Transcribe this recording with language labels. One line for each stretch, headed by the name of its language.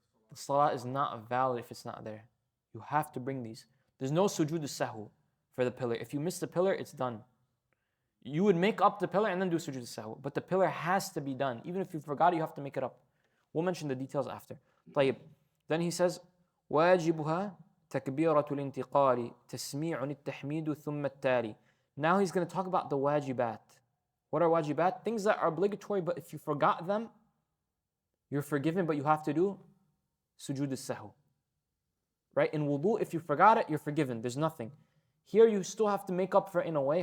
English: The salah is not valid if it's not there. You have to bring these. There's no sujood al-sahw for the pillar. If you miss the pillar, it's done. You would make up the pillar and then do sujood al-sahw. But the pillar has to be done. Even if you forgot it, you have to make it up. We'll mention the details after. طيب. Then he says,
Arabic: واجبها تكبيرة الانتقال تسميع التحميد ثم التالي.
English: Now he's going to talk about the wajibat. What are wajibat? Things that are obligatory, but if you forgot them, you're forgiven, but you have to do sujood al-sahw. Right? In wudu, if you forgot it, you're forgiven. There's nothing. Here you still have to make up for it in a way.